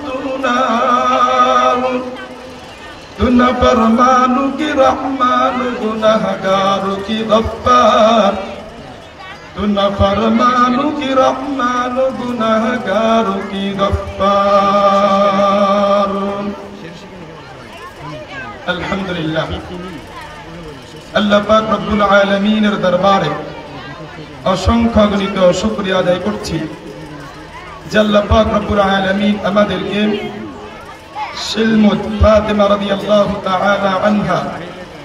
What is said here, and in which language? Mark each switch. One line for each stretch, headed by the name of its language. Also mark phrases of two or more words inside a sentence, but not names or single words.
Urdu: تنار تو نافرمانو کی رحمان گناہگارو کی غفار تو نافرمانو کی رحمان گناہگارو کی غفار الحمدللہ
Bangla: আল্লাহ পাক
Arabic: ربّ العالمين
Bangla: দরবারে অসংখ্য গণিত শুকরিয়া আদায় করছি যে আল্লাহ পাক
Arabic: ربّ العالمين
Bangla: আমাদেরকে শিলমুত ফাতেমা
Arabic: رضي الله تعالى عنها